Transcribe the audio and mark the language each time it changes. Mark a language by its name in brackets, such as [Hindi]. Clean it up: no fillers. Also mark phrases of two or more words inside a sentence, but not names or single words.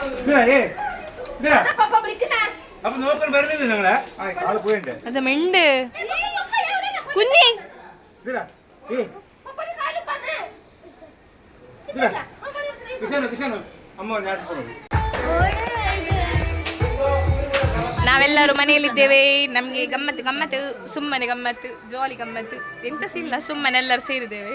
[Malayalam] അപ്പൊ നോക്കാൻ വരുന്നില്ല നിങ്ങളെ ആള് പോയിണ്ട് അത് മിണ്ട് കുഞ്ഞി [Kannada] ಕಿಶಾನು ಅಮ್ಮ ನಾಟ್ಕೊಂಡು ನಾವೆಲ್ಲರೂ ಮನೆಯಲ್ಲಿದ್ದೇವೆ. ನಮಗೆ ಗಮ್ಮತ್ತು ಗಮ್ಮತ್ತು, ಸುಮ್ಮನೆ ಗಮ್ಮತ್ತು, ಜಾಲಿ ಗಮ್ಮತ್ತು, ಎಂತ ಇಲ್ಲ, ಸುಮ್ಮನೆ ಎಲ್ಲರೂ ಸೇರಿದ್ದೇವೆ.